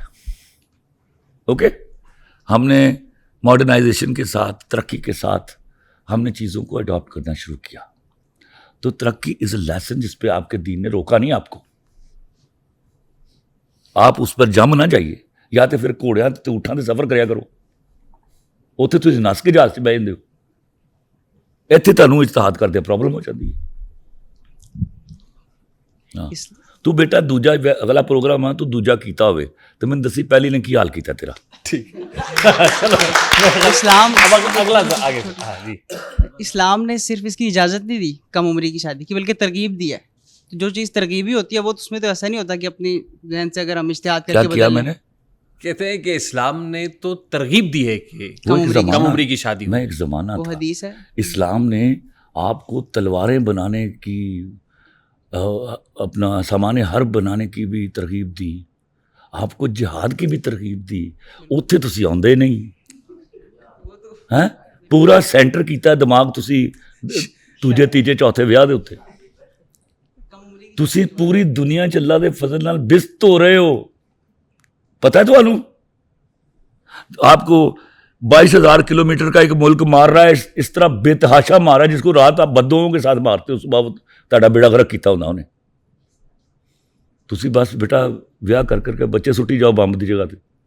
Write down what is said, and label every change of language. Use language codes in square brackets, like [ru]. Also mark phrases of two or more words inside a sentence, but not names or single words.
[ur] اوکے, ہم نے ماڈرنائزیشن کے ساتھ, ترقی کے ساتھ ہم نے چیزوں کو اڈاپٹ کرنا شروع کیا. تو ترقی [en] is a lesson [ur] جس پہ آپ کے دین نے روکا نہیں آپ کو. آپ اس پر جم نہ جائیے, [pa] یا تو پھر گھوڑیاں تے اونٹاں تے سفر کریا کرو, اتنے تسی نس کے جہاز 'ਚ بہ جاندے ہو. ਇੱਥੇ ਤੁਹਾਨੂੰ ਇਜਤਿਹਾਦ ਕਰਦੇ ਪ੍ਰੋਬਲਮ ਹੋ ਜਾਂਦੀ ਹੈ. ਹਾਂ, ਤੂੰ ਬੇਟਾ ਦੂਜਾ ਅਗਲਾ ਪ੍ਰੋਗਰਾਮ ਆ ਤੂੰ ਦੂਜਾ ਕੀਤਾ ਹੋਵੇ ਤੇ ਮੈਨੂੰ ਦੱਸੀ ਪਹਿਲੀ ਨੇ ਕੀ ਹਾਲ ਕੀਤਾ ਤੇਰਾ. [ur] ٹھیک اسلام اگلا آگے. جی, اسلام نے صرف اس کی اجازت نہیں دی کم عمری کی شادی کی, بلکہ ترغیب دی ہے. جو چیز ترغیبی ہوتی ہے وہ اس میں تو ایسا نہیں ہوتا کہ اپنی ذہن سے اگر ہم اجتہاد کر کے کیا میں نے کہتے ہیں کہ اسلام نے تو ترغیب دی ہے کہ کم کم عمری کی شادی میں ایک زمانہ وہ تھا, حدیث ہے. اسلام نے آپ کو تلواریں بنانے کی, اپنا سامان حرب بنانے کی بھی ترغیب دی, آپ کو جہاد کی بھی ترغیب دی. [pa] اتنے تسی آندے نہیں ہیں, پورا سینٹر کیتا دماغ تسی دوجے تیجے چوتھے ویاہ دے اتنے. تسی پوری دنیا چ اللہ دے فضل نال بست ہو رہے ہو. [ur] پتہ ہے تو آپ کو 22,000 کلومیٹر کا ایک ملک مار رہا ہے, اس طرح بے تحاشا مارا ہے جس کو رات آپ بدوؤں کے ساتھ مارتے ہو, [pa] صبح تہاڈا بیڑا غرق کیتا انہوں نے. تسی بس بیٹا ویاہ کر کے بچے سٹی جاؤ بمب دی جگہ تے.